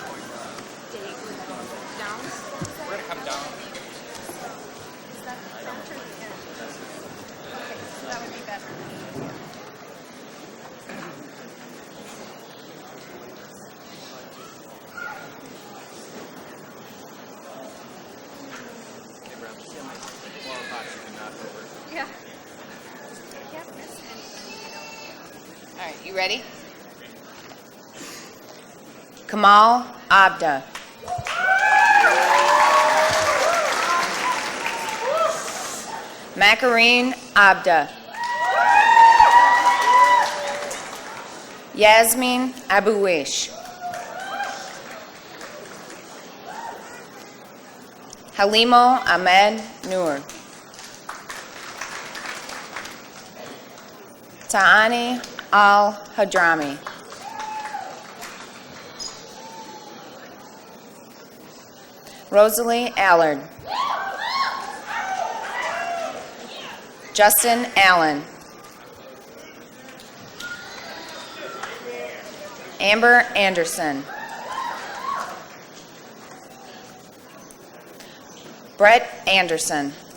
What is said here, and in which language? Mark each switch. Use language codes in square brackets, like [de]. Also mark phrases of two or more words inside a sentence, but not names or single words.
[en] All right, you ready? Kamal Abda. Makareen Abda. Yasmin Abuish. Halimo Ahmed Noor. Ta'ani Al-Hadrami. Rosalie Allard. Justin Allen. Amber Anderson. Brett Anderson.